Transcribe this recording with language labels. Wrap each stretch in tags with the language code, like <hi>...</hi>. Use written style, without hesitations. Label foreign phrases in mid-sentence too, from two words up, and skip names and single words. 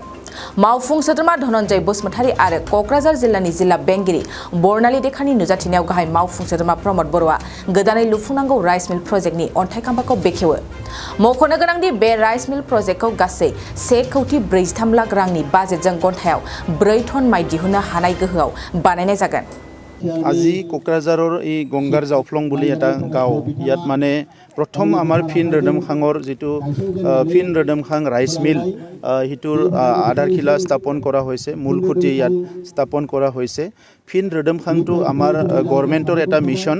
<brx>मावफुं सोद्रोमा धनन्जय बसुमतारी आरो क'क्राझार जिल्लानि जिल्ला बेंगिरि बर्नाली देखानि नुजाथिनायाव गाहाय मावफुं सोद्रोमा प्रमद बर'आ गोदानै लुफुंनांगौ</brx> <en>rice mill project</en> <brx>अन्थाइ खाम्फाखौ बेखेवो। मख'नो गोनांदि बे</brx> <en>rice mill project</en> <brx>गासै 1,43 लाख रांनि बाजेटजों घन्टायाव 4 टन माइ दिहुननो हानाय गोहोआव बानायनाय जागोन।</brx> <as>আজি কোকৰাঝাৰৰ এই গংগাৰ জাওফলং বুলি এটা গাঁও, ইয়াত মানে প্ৰথম আমাৰ ফিন ৰদমখাঙৰ যিটো ফিন ৰদমখাং</as> <en>rice mill</en> <as>হিটোৰ আধাৰশিলা স্থাপন কৰা হৈছে, মূল খুঁটি ইয়াত স্থাপন কৰা হৈছে। ফিন ৰদমখাংটো আমাৰ গভৰ্ণমেণ্টৰ এটা মিছন।</as>